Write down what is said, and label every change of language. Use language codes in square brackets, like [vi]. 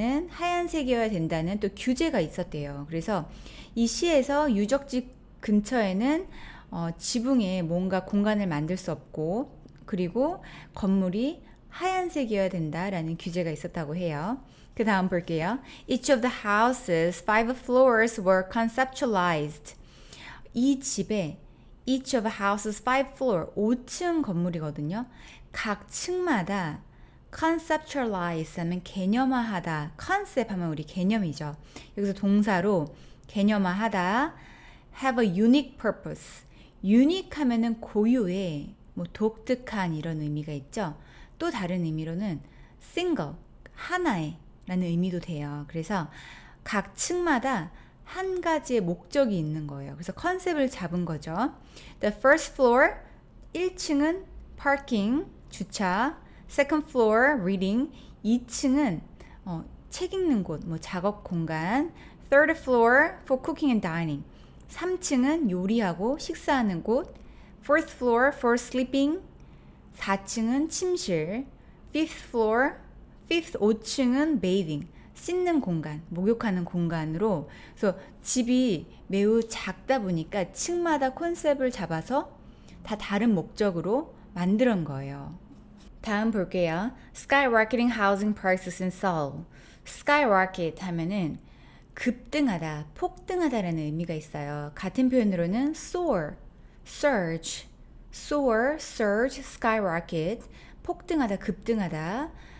[ko] 하얀색이어야 된다는 또 규제가 있었대요. 그래서 이 시에서 유적지 근처에는 지붕에 뭔가 공간을 만들 수 없고, 그리고 건물이 하얀색이어야 된다라는 규제가 있었다고 해요. 그 다음 볼게요. [en] Each of the houses, 5 floors were conceptualized. [ko] 이 집에 [en] each of the houses, 5 floor, [ko] 5층 건물이거든요. 각 층마다 conceptualize 하면 개념화하다. concept 하면 우리 개념이죠. 여기서 동사로 개념화하다. [en] have a unique purpose. [ko] unique 하면은 고유의, 뭐 독특한 이런 의미가 있죠. 또 다른 의미로는 single, 하나의 라는 의미도 돼요. 그래서 각 층마다 한 가지의 목적이 있는 거예요. 그래서 컨셉을 잡은 거죠. [en] The first floor, [ko] 1층은 [en] parking, 주차. Second floor, reading. [ko] 2층은 책 읽는 곳, 뭐 작업 공간. [en] Third floor, for cooking and dining. [ko] 3층은 요리하고 식사하는 곳. [en] Fourth floor, for sleeping. [ko] 4층은 침실. [en] Fifth floor, [ko] 5층은 [en] bathing. [ko] 씻는 공간, 목욕하는 공간으로. 그래서 집이 매우 작다 보니까 층마다 컨셉을 잡아서 다 다른 목적으로 만든 거예요. 다음 볼게요. [en] Skyrocketing housing prices in Seoul. [ko] Skyrocket 하면은 급등하다, 폭등하다라는 의미가 있어요. 같은 표현으로는 soar, surge, soar, surge, skyrocket, 폭등하다, 급등하다.